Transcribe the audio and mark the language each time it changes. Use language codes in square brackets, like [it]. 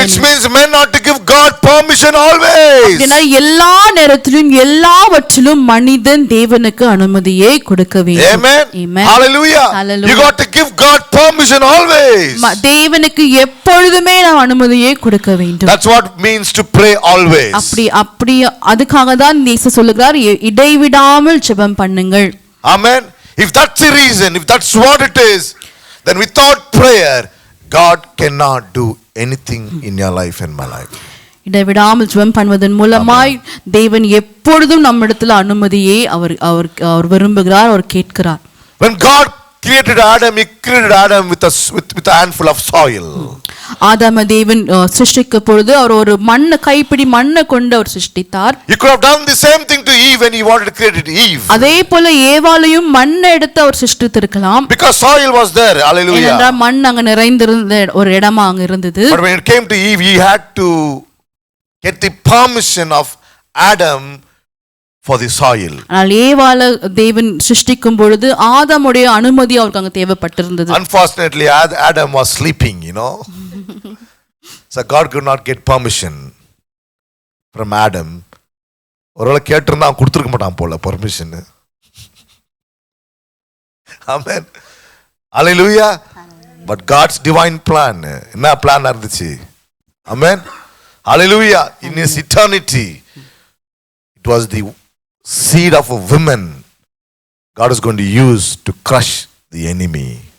[en] Which means men ought to give God permission always. [ta] எல்லா நேரத்திலும் எல்லாவற்றிலும் மனிதன் தேவனுக்கு அனுமதியை கொடுக்க வேண்டும். Amen. Amen. Hallelujah. Hallelujah. [en] You got to give God permission always. [ta] தேவனுக்கு எப்பொழுதுமே நாம் அனுமதியை கொடுக்க வேண்டும். [en] That's what means to pray always. [ta] அப்படி அதுக்காக தான் இயேசு சொல்லுகிறார் இடைவிடாமல் ஜெபம் பண்ணுங்கள். Amen. [en] If that's the reason, if that's what it is, then without prayer God cannot do anything in your life and my life. [ta] இடைவிடாமல் ஜெபம் பண்ணுவதன் மூலமாய் தேவன் எப்பொழுதும் நம்மிடத்தில் அனுமதியை அவர் விரும்புகிறார், அவர் கேட்கிறார். [en] When God created Adam, he created Adam with a handful of soil. [ta] ஆதாம தேவன் சிருஷ்டிக்க பொழுது அவர் ஒரு கைப்பிடி மண்ணை கொண்டு அவர் சிருஷ்டித்தார். [en] He could have done the same thing to Eve when he wanted to create Eve. [ta] அதே போல ஏவாளையும் மண்ணை எடுத்து அவர் சிருஷ்டித்திருக்கலாம். [en] Because soil was there. Hallelujah. [ta] ஏனென்றால் மண் அங்க நிறைந்திருந்த ஒரு இடமா அங்க இருந்தது. [en] But when it came to Eve, he had to get the permission of Adam for the soil. [ta] ஆனால் ஏவாளை தேவன் சிருஷ்டிக்கும் பொழுது ஆதாமுடைய அனுமதி அவருக்கு அங்க தேவைப்பட்டிருந்தது. [en] Unfortunately, Adam was sleeping, So God could not get permission from Adam. [ta] ஒருவேளை கேட்டிருந்தா அவன் கொடுத்துருக்க மாட்டான் போல permission. Amen. Hallelujah. [en] But God's divine plan, [ta] என்ன பிளான் இருந்துச்சு? [en] Amen. Hallelujah. In his eternity, it was the seed of a woman God is going to use to crush the enemy.